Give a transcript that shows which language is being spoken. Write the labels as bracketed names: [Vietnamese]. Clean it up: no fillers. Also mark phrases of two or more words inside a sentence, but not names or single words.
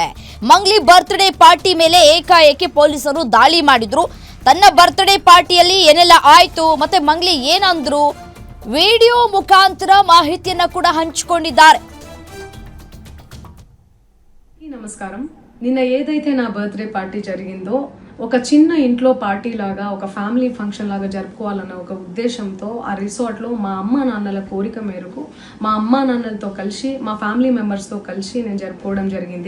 [Kannada] ಮಂಗ್ಲಿ ಬರ್ತ್ಡೇ ಪಾರ್ಟಿ ಮೇಲೆ ಏಕಾಏಕಿ ಪೊಲೀಸರು ದಾಳಿ ಮಾಡಿದ್ರು. ತನ್ನ ಬರ್ತ್ಡೇ ಪಾರ್ಟಿಯಲ್ಲಿ ಏನೆಲ್ಲ ಆಯ್ತು ಮತ್ತೆ ಮಂಗ್ಲಿ ಏನಂದ್ರು, ವಿಡಿಯೋ ಮುಖಾಂತರ ಮಾಹಿತಿಯನ್ನ ಕೂಡ ಹಂಚಿಕೊಂಡಿದ್ದಾರೆ. [Telugu] నమస్కారం. నిన్న ఏదైతే నా బర్త్డే పార్టీ జరిగిందో ఒక చిన్న ఇంట్లో పార్టీ లాగా ఒక ఫ్యామిలీ ఫంక్షన్ లాగా జరుపుకోవాలన్న ఒక ఉద్దేశంతో ఆ రిసార్ట్లో మా అమ్మా నాన్నల కోరిక మేరకు మా అమ్మా నాన్నలతో కలిసి మా ఫ్యామిలీ మెంబర్స్తో కలిసి నేను జరుపుకోవడం జరిగింది.